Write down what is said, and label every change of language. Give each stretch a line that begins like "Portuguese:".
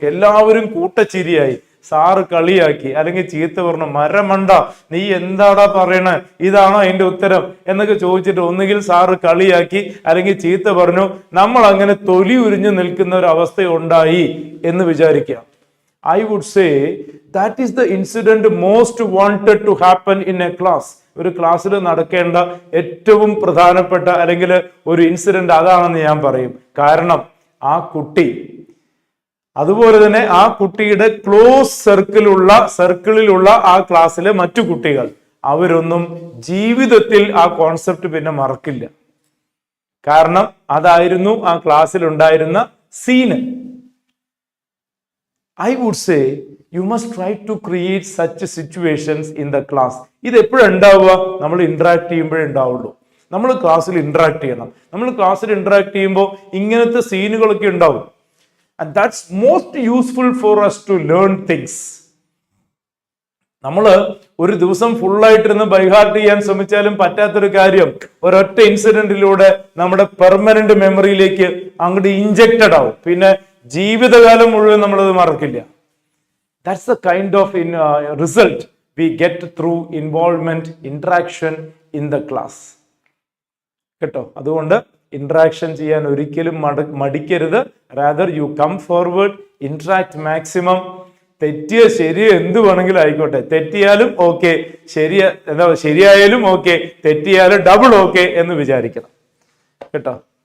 Malayalam: എല്ലാവരും കൂട്ടച്ചിരിയായി. സാറ് കളിയാക്കി, അല്ലെങ്കിൽ ചീത്ത പറഞ്ഞു, മരമണ്ട നീ എന്താടാ പറയണേ, ഇതാണോ അതിന്റെ ഉത്തരം എന്നൊക്കെ ചോദിച്ചിട്ട് ഒന്നുകിൽ സാറ് കളിയാക്കി അല്ലെങ്കിൽ ചീത്ത പറഞ്ഞു. നമ്മൾ അങ്ങനെ തൊലി ഉരിഞ്ഞു നിൽക്കുന്ന ഒരു അവസ്ഥ ഉണ്ടായി എന്ന് വിചാരിക്കുക.
English: I would say that is the incident most wanted to happen in a class.
Malayalam: ഒരു ക്ലാസ്സിൽ നടക്കേണ്ട ഏറ്റവും പ്രധാനപ്പെട്ട അല്ലെങ്കിൽ ഒരു ഇൻസിഡന്റ് അതാണെന്ന് ഞാൻ പറയും. കാരണം ആ കുട്ടി, അതുപോലെ തന്നെ ആ കുട്ടിയുടെ ക്ലോസ് സർക്കിളിലുള്ള ആ ക്ലാസ്സിലെ മറ്റു കുട്ടികൾ, അവരൊന്നും ജീവിതത്തിൽ ആ കോൺസെപ്റ്റ് പിന്നെ മറക്കില്ല. കാരണം അതായിരുന്നു ആ ക്ലാസ്സിൽ ഉണ്ടായിരുന്ന scene.
English: I would say you must try to create such situations in the class.
Malayalam: ഇത് എപ്പോഴും ഉണ്ടാവുക? നമ്മൾ ഇന്ററാക്ട് ചെയ്യുമ്പോഴേ ഉണ്ടാവുള്ളൂ. നമ്മൾ ക്ലാസ്സിൽ ഇന്ററാക്ട് ചെയ്യണം. നമ്മൾ ക്ലാസ്സിൽ ഇന്ററാക്ട് ചെയ്യുമ്പോൾ ഇങ്ങനത്തെ സീനുകളൊക്കെ ഉണ്ടാവും.
English: And that's most useful for us to learn things.
Malayalam: നമ്മൾ ഒരു ദിവസം ഫുള്ളായിട്ടിരുന്ന് ബൈഹാർട്ട് ചെയ്യാൻ ശ്രമിച്ചാലും പറ്റാത്തൊരു കാര്യം ഒരൊറ്റ ഇൻസിഡന്റിലൂടെ നമ്മുടെ പെർമനന്റ് മെമ്മറിയിലേക്ക് അങ്ങോട്ട് ഇൻജക്റ്റഡ് ആവും. പിന്നെ ജീവിതകാലം മുഴുവൻ നമ്മളത് മറക്കില്ല.
English: That's the kind of result we get through involvement, interaction in the class.
Malayalam: കേട്ടോ, അതുകൊണ്ട് ഇന്ററാക്ഷൻ ചെയ്യാൻ ഒരിക്കലും മടിക്കരുത്.
English: Rather you come forward, interact maximum.
Malayalam: തെറ്റിയ ശരിയോ എന്ത് വേണമെങ്കിലും ആയിക്കോട്ടെ, തെറ്റിയാലും ഓക്കെ, ശരിയായാലും ഓക്കെ, തെറ്റിയാലും ഡബിൾ ഓക്കെ എന്ന് വിചാരിക്കണം കേട്ടോ.